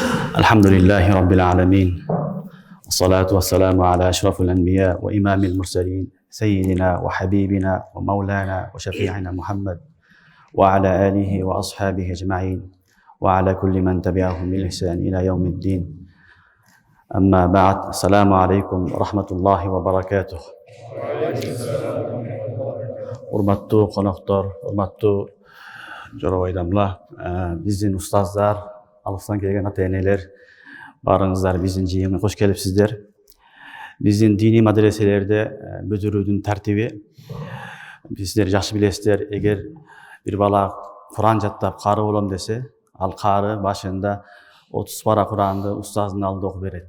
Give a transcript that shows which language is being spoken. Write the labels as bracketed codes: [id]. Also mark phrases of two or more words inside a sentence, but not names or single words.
[ar] الحمد لله رب العالمين والصلاة والسلام على أشرف الأنبياء وإمام المرسلين سيدنا وحبيبنا ومولانا وشفيعنا محمد وعلى آله وأصحابه أجمعين وعلى كل من تبعهم بالإحسان إلى يوم الدين أما بعد السلام عليكم ورحمة الله وبركاته. [ky] Урматтуу коноктор, урматтуу жоробайдамлар, биздин устаздар, алыстан келген ата-энелер, барыңыздар биздин жыйынга кош келипсиздер. Биздин дини медреселерде бүтүрүүдүн тартиби, сиздер жакшы билесиздер, эгер бир бала Куран жаттап кары болом десе, ал кары башында 30 пара Куранды устаздын алдында окуп берет.